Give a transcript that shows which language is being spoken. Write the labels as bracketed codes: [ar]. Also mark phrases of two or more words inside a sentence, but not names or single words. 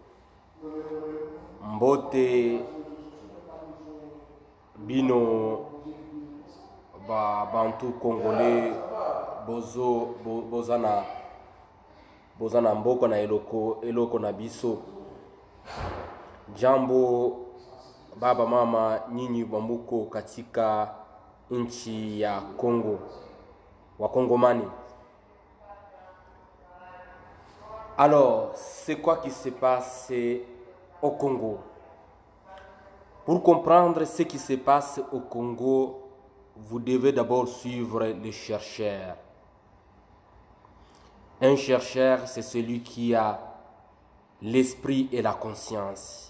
[ln] Mbote Bino, Bantu congolais, Bozana mboko na eloko na biso. [sw] Jambo baba mama nyinyi bambuko katika nchi ya Kongo, Wakongomani. [fr] Alors, c'est quoi qui se passe au Congo? Pour comprendre ce qui se passe au Congo, vous devez d'abord suivre les chercheurs. Un chercheur, c'est celui qui a l'esprit et la conscience.